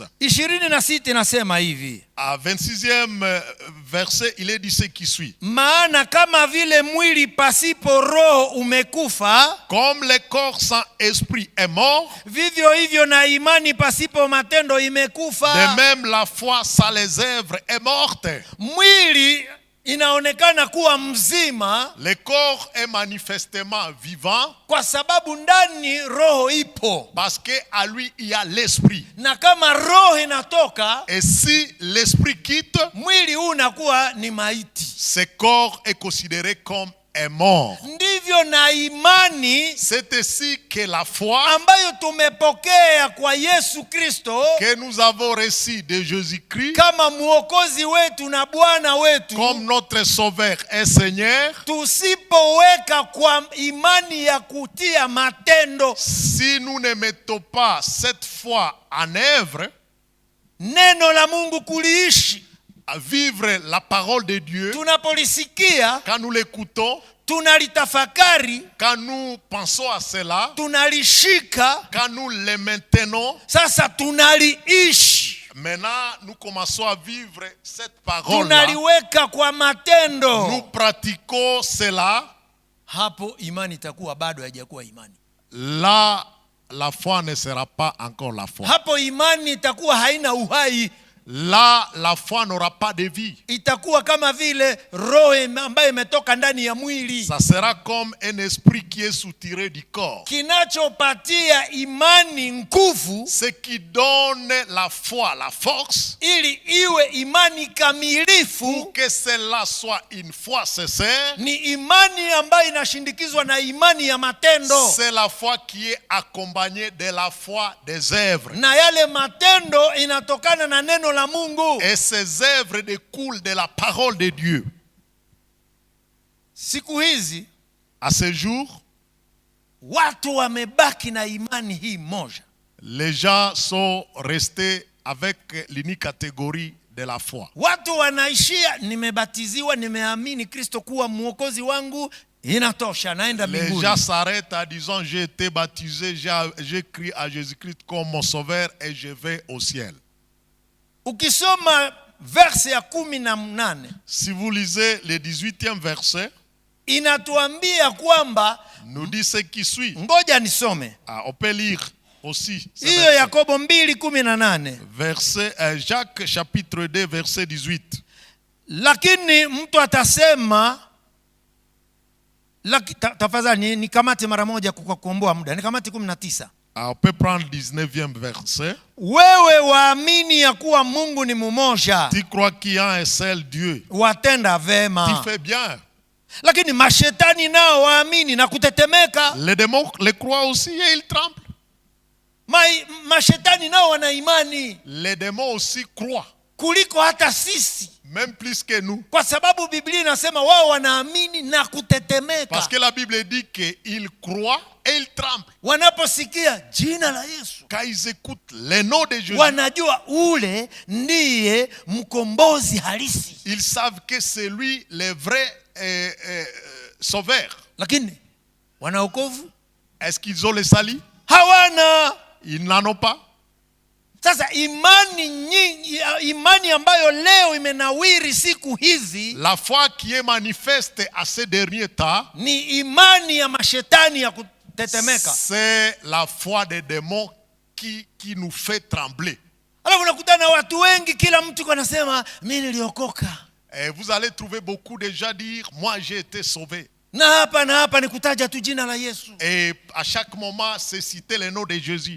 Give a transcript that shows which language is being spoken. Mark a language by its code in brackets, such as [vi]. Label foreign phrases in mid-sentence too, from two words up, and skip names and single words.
[sw] 26 inasema hivi. [fr] À 26e verset, il est dit ce qui suit. [sw] Maana kama vile mwili pasipo roho umekufa, [fr] Comme le corps sans esprit est mort, [sw] vivyo hivyo na imani pasipo matendo imekufa. [fr] de même la foi sans les œuvres est morte. [sw] Mwili inaonekana kuwa mzima [fr] Le corps est manifestement vivant [sw] kwa sababu ndani roho ipo. [fr] parce qu'à lui il y a l'esprit. [sw] Na kama roho inatoka, [fr] Et si l'esprit quitte, [sw] mwili huu unakuwa ni maiti. [fr] ce corps est considéré comme un mort. [sw] Ndivyo na imani [fr] C'est ainsi que la foi [sw] ambayo tumepokea kwa Yesu Kristo [fr] que nous avons reçue de Jésus-Christ [sw] kama mwokozi wetu na Bwana wetu, [fr] comme notre Sauveur et Seigneur, [sw] tusipoweka kwa imani ya kutia matendo, [fr] si nous ne mettons pas cette foi en œuvre, [sw] neno la Mungu kuliishi, [fr] à vivre la parole de Dieu, [sw] tunapolisikia, [fr] quand nous l'écoutons, [sw] tunalitafakari, [fr] quand nous pensons à cela, [sw] tunalishika, [fr] quand nous le maintenons, [sw] sasa tunaliishi, [fr] maintenant nous commençons à vivre cette parole-là. [sw] tunaliweka kwa matendo. [fr] Nous pratiquons cela. [sw] Hapo imani itakuwa bado haijakuwa imani. [fr] Là, la foi ne sera pas encore la foi. [sw] Hapo imani itakuwa haina uhai. [fr] là la foi n'aura pas de vie. [sw] itakuwa kama vile roho ambayo imetoka ndani ya mwili. [fr] Ça sera comme un esprit qui est soutiré du corps. [sw] Kinachopatia imani nguvu, [fr] Ce qui donne la foi, la force, [sw] ili iwe imani kamilifu, [fr] pour que cela soit une foi sincère, [sw] ni imani ambayo inashindikizwa na imani ya matendo. [fr] c'est la foi qui est accompagnée de la foi des œuvres. [sw] Na yale matendo inatokana na neno la Mungu. [fr] Et ces œuvres découlent de la parole de Dieu. [sw] Siku hizi [fr] À ce jour, [sw] watu wamebaki na imani hii moja. [fr] les gens sont restés avec l'unique catégorie de la foi. [sw] Watu wanaishia, nimebatiziwa, nimeamini Kristo kuwa mwokozi wangu, inatosha, naenda [fr] Les [sw] mbinguni. [fr] gens s'arrêtent en disant j'ai été baptisé, j'ai crié à Jésus-Christ comme mon sauveur et je vais au ciel. [sw] Ukisoma verse ya 18, [fr] Si vous lisez le 18e verset, [sw] inatuambia kwamba, [fr] nous dit ce qui suit. [sw] ngoja nisome. [fr] On peut lire aussi ce [sw] Hiyo [fr] verset. [sw] Yakobo 2:18. [fr] Verset, Jacques chapitre 2 verset 18. [sw] Lakini mtu atasema, tafadhali nikamate mara moja kwa kuomboa muda. Nikamate 19. [fr] On peut prendre le 19e verset. [sw] Wewe waamini ya kuwa Mungu ni mmoja, [fr] Tu crois qu'il y a un seul Dieu. [sw] watenda [fr] Tu [sw] vema. [fr] fais bien. [sw] Lakini mashetani nao waamini na kutetemeka. [fr] Les démons les croient aussi et ils tremblent. [sw] Mashetani nao wana imani [fr] Les démons aussi croient, [sw] kuliko hata sisi, [fr] même plus que nous. [sw] kwa sababu Biblia inasema wao wanaamini na kutetemeka [fr] Parce que la Bible dit qu'ils croient et ils tremblent. [sw] wanaposikia jina la Yesu. [fr] Quand ils écoutent le nom de Jésus, [sw] Wanajua ule ndiye mkombozi halisi. [fr] ils savent que c'est lui le vrai sauveur. [sw] Lakini wana wokovu? [fr] Est-ce qu'ils ont le salut? [sw] Hawana. [fr] Ils n'en ont pas. [sw] Sasa imani nyingi, imani ambayo leo imenawiri siku hizi, [fr] La foi qui est manifeste à ces derniers temps, [sw] ni imani ya mashetani ya kutetemeka. [fr] c'est la foi des démons qui nous fait trembler. [sw] Alafu unakutana watu wengi, kila mtu anasema mimi niliokoka. [fr] Et vous allez trouver beaucoup de gens dire moi j'ai été sauvé. [sw] Na hapa ni kutaja tu jina la Yesu. [fr] Et à chaque moment c'est citer le nom de Jésus.